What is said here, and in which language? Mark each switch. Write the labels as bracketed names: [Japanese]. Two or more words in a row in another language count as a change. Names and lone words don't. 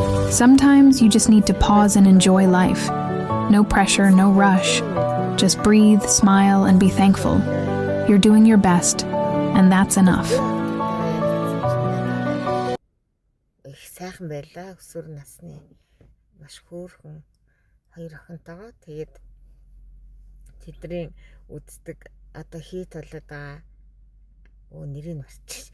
[English] Sometimes you just need to pause and enjoy life. No pressure, no rush. Just breathe, smile, and be thankful. You're doing your best, and that's enough. [Mongolian] Их сайхан байлаа. Өсвөр насны маш хөөрхөн хоёр охинтойгоо тэгээд тэдний үздэг одоо хийт болоод байгаа нэрийг марчих.